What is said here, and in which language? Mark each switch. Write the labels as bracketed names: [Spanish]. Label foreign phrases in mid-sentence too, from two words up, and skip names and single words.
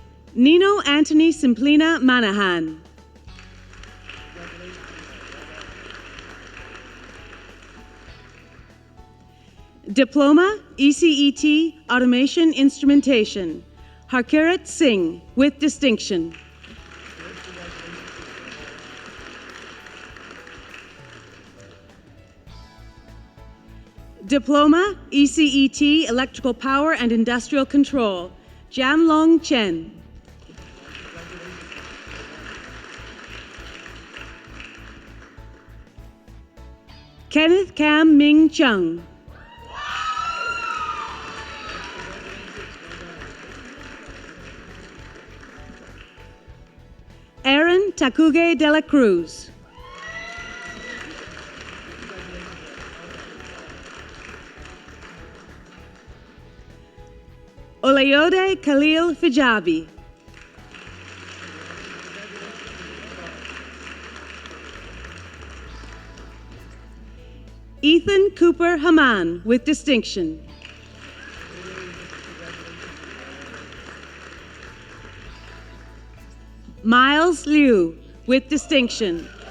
[English] Nino Anthony Simplina Manahan. Diploma, ECET, Automation Instrumentation. Harkirat Singh, with distinction. Diploma, ECET, Electrical Power and Industrial Control. Jianlong Chen. Kenneth Cam Ming Chung. Aaron Takuge de la Cruz. Olayode Khalil Fijabi. Ethan Cooper Haman, with distinction. Miles Liu, with distinction.